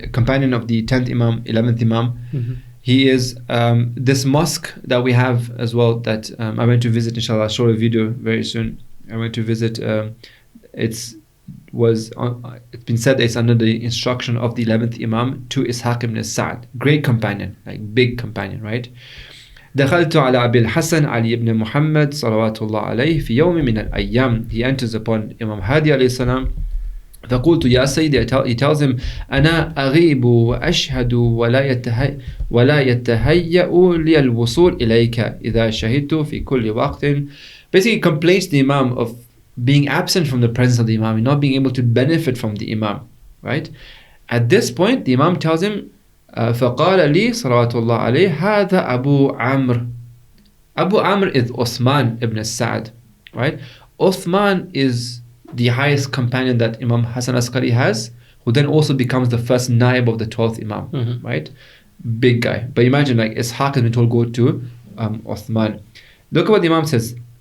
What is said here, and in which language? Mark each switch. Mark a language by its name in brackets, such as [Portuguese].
[English] A companion of the 10th Imam, 11th Imam. He is this mosque that we have as well that I went to visit, inshallah. I'll show a video very soon. I went to visit. It's been said that it's under the instruction of the 11th Imam to Ishaq ibn Sa'd, great companion, like big companion, right? [Arabic] دخلت على أبي الحسن علي ibn Muhammad صلوات الله عليه في يوم من الأيام. [English] He enters upon Imam Hadi [Arabic] عليه السلام. فقلت يا سيدي, [English] he tells him [Arabic] أنا أغيب وأشهد ولا يتهيأ لي الوصول إليك إذا شهدت في كل وقت. [English] Basically complains to the Imam of being absent from the presence of the Imam and not being able to benefit from the Imam, right? At this point, the Imam tells him, [Arabic] فقال لي صلوات الله عليه هذا أبو عمرو. [English] Abu Amr is Uthman ibn Sa'd, right? Uthman is the highest companion that Imam Hassan Askari has, who then also becomes the first naib of the 12th Imam, right? Big guy. But imagine, like, Ishaq has been told, go to Uthman. Look at what the Imam says.